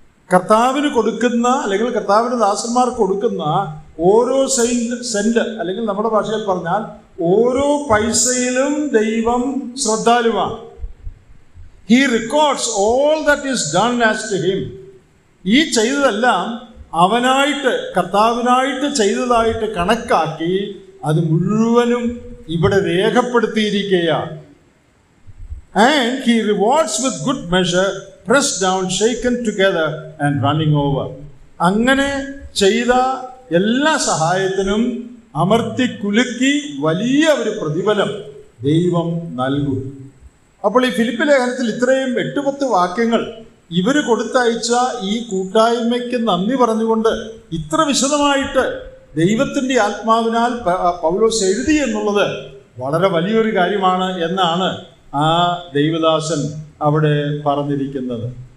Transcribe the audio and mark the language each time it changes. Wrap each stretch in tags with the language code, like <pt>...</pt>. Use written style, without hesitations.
<ml>കർത്താവിന് കൊടുക്കുന്ന അല്ലെങ്കിൽ കർത്താവിൻ്റെ ദാസന്മാർക്ക് കൊടുക്കുന്ന ഓരോ സെന്റ് അല്ലെങ്കിൽ നമ്മുടെ ഭാഷയിൽ പറഞ്ഞാൽ ഓരോ പൈസയിലും ദൈവം ശ്രദ്ധാലുവാണ്.</ml> <en>He records all that is done as to him.</en> <ml>ഈ ചെയ്തതെല്ലാം അവനായിട്ട് കർത്താവിനായിട്ട് ചെയ്തതായിട്ട് കണക്കാക്കി അത് മുഴുവനും ഇവിടെ രേഖപ്പെടുത്തിയിരിക്കുകയാണ്.</ml> <en>And he rewards with good measure, pressed down, shaken together and running over.</en> <ml>അങ്ങനെ ചെയ്ത എല്ലാ സഹായത്തിനും അമർത്തി കുലുക്കി വലിയ ഒരു പ്രതിഫലം ദൈവം നൽകും. അപ്പോൾ ഈ ഫിലിപ്പി ലേഖനത്തിൽ ഇത്രയും 8-10 വാക്യങ്ങൾ ഇവർ കൊടുത്തയച്ച ഈ കൂട്ടായ്മയ്ക്ക് നന്ദി പറഞ്ഞുകൊണ്ട് ഇത്ര വിശദമായിട്ട് ദൈവത്തിൻ്റെ ആത്മാവിനാൽ പൗലോസ് എഴുതി എന്നുള്ളത് വളരെ വലിയൊരു കാര്യമാണ് എന്നാണ് ആ ദൈവദാസൻ അവിടെ പറഞ്ഞിരിക്കുന്നത്.</ml>